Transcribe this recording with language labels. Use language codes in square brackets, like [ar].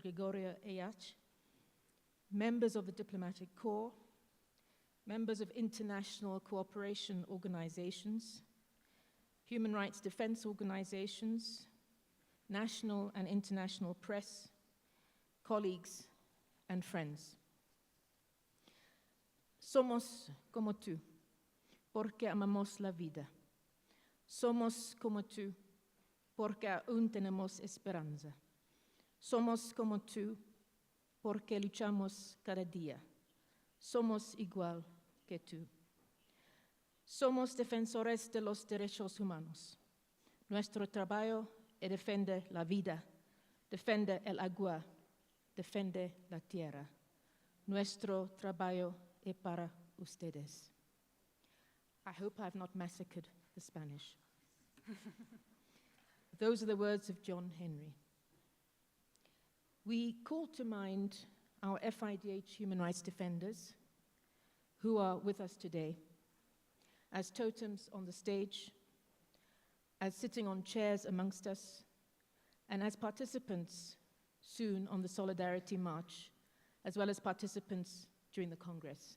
[en] Gregorio Ayach, members of the Diplomatic Corps, members of international cooperation organizations, human rights defense organizations, national and international press, colleagues, and friends. [es] Somos como tú, porque amamos la vida. Somos como tú, porque aún tenemos esperanza. Somos como tú, porque luchamos cada día. Somos igual que tú. Somos defensores de los derechos humanos. Nuestro trabajo es defender la vida, defender el agua, defender la tierra. Nuestro trabajo es para ustedes. [en] I hope I have not massacred the Spanish. Those are the words of John Henry. We call to mind our FIDH human rights defenders who are with us today as totems on the stage, as sitting on chairs amongst us, and as participants soon on the Solidarity March, as well as participants during the Congress.